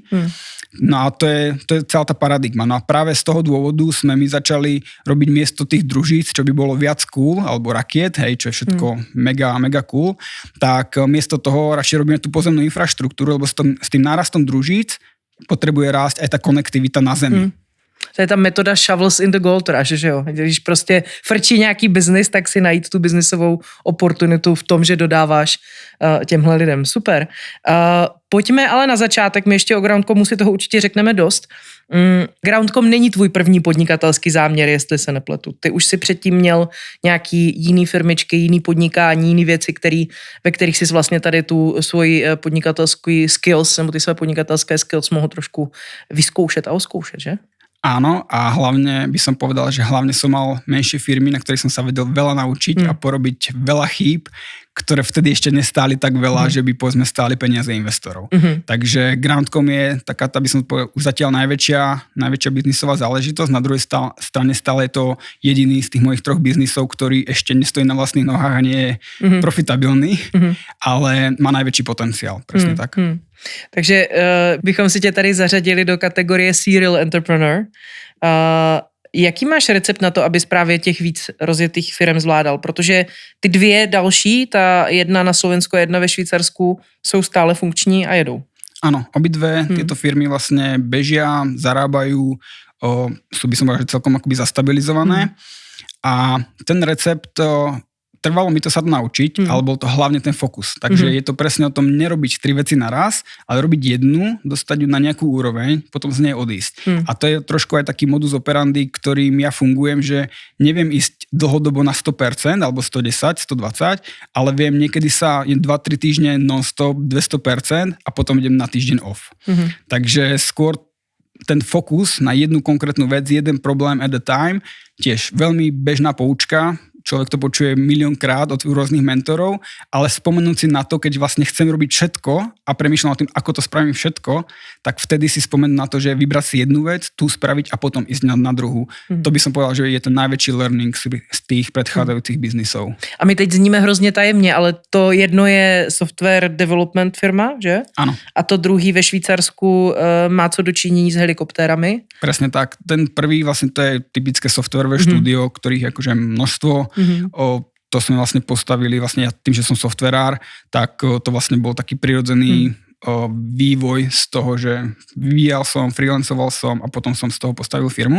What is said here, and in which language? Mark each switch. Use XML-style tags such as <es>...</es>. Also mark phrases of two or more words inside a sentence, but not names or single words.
<sk>No a to je celá tá paradigma. No a práve z toho dôvodu sme my začali robiť miesto tých družíc, čo by bolo viac cool, alebo rakiet, hej, čo je všetko mega, mega cool, tak miesto toho radšej robíme tú pozemnú infraštruktúru, lebo s tým nárastom družíc potrebuje rásť aj tá konektivita na Zemi.</sk> <cs>To je ta metoda</cs> <en>shovels in the gold rush,</en> <cs>že jo? Když prostě frčí nějaký biznis, tak si najít tu biznisovou oportunitu v tom, že dodáváš těmhle lidem. Super. Pojďme ale na začátek, my ještě o Groundcomu si toho určitě řekneme dost. Groundcom není tvůj první podnikatelský záměr, jestli se nepletu. Ty už si předtím měl nějaký jiný firmičky, jiný podnikání, jiný věci, ve kterých jsi vlastně tady tu svoji podnikatelský skills, nebo ty své podnikatelské skills mohl trošku vyzkoušet a oskoušet, že?</cs> <sk>Áno, a hlavne by som povedal, že hlavne som mal menšie firmy, na ktorých som sa vedel veľa naučiť a porobiť veľa chýb, ktoré vtedy ešte nestáli tak veľa, že by povedzme stáli peniaze investorov. Takže Groundcom je taká, by som povedal, už zatiaľ najväčšia biznisová záležitosť. Na druhej strane stále je to jediný z tých mojich 3 biznisov, ktorý ešte nestojí na vlastných nohách a nie je profitabilný, ale má najväčší potenciál. Presne tak.</sk> <cs>Takže bychom si tě tady zařadili do kategorie</cs> <en>serial entrepreneur.</en> <cs>Jaký máš recept na to, abys právě těch víc rozjetých firm zvládal? Protože ty 2 další, ta jedna na Slovensku a jedna ve Švýcarsku, jsou stále funkční a jedou.</cs> <sk>Áno, obidve tieto firmy vlastne bežia, zarábajú, sú by som povedal, že celkom akoby zastabilizované. A ten recept... Trvalo mi to sa to naučiť, ale bol to hlavne ten fokus. Takže je to presne o tom nerobiť 3 veci naraz, ale robiť jednu, dostať ju na nejakú úroveň, potom z nej odísť. A to je trošku aj taký</sk> <la>modus operandi,</la> <sk>ktorým ja fungujem, že neviem ísť dlhodobo na 100%, alebo 110, 120, ale viem, niekedy sa 2-3 týždne non-stop 200% a potom idem na týždeň off. Takže skôr ten fokus na jednu konkrétnu vec, jeden problém</sk> <en>at a time,</en> <sk>tiež veľmi bežná poučka. Človek to počuje miliónkrát od rôznych mentorov, ale spomenúť si na to, keď vlastne chcem robiť všetko a premýšľam o tým, ako to spravím všetko, tak vtedy si spomenú na to, že vybrať si jednu vec, tú spraviť a potom ísť na druhú. To by som povedal, že je ten najväčší learning z tých predchádzajúcich biznisov.</sk> <cs>A my teď zníme hrozně tajemně, ale to jedno je</cs> <en>software development</en> <cs>firma, že?</cs> <sk>Áno.</sk> <cs>A to druhý ve Švýcarsku má co dočinění s helikoptérami?</cs> <sk>Presne tak. Ten prvý vlastne to je typické softwareové štúdio, ktorých je akože množstvo. To sme vlastne postavili, vlastne ja tým, že som softverár, tak to vlastne bol taký prirodzený vývoj z toho, že vyvíjal som, freelancoval som a potom som z toho postavil firmu.</sk>